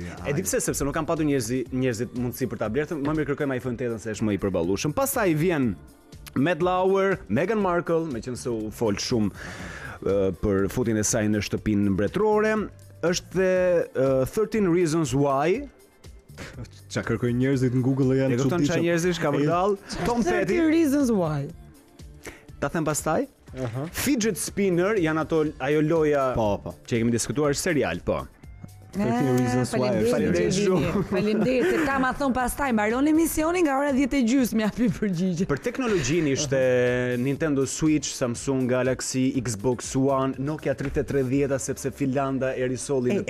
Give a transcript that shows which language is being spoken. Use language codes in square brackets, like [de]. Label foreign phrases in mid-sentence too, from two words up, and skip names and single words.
[sq] E di pse, sepse nuk kanë patur njerëzit mundësi për ta blerë, më mirë kërkojmë iPhone 8 se është më i përballueshëm. Pastaj vjen Matt Lauer, Meghan Markle, meqense u fol shumë për futin e saj në shtëpinë mbretërore, është dhe 13 Reasons Why. Ç'a kërkojnë njerëzit në Google E janë kupton çfarë njerëzish ka vërdall? Tom 30 Petty, reasons why. ta them pastaj. Fidget Spinner janë ajo loja Po. që e kemi diskutuar serial, po. 13 Reasons Why. Faleminderit shumë. Faleminderit, se ta ma thon pastaj mbaron emisionin nga ora 10:30 më japi përgjigje. Për teknologjinë ishte Nintendo Switch, Samsung Galaxy, Xbox One, Nokia 3310 sepse Finlanda e risolli në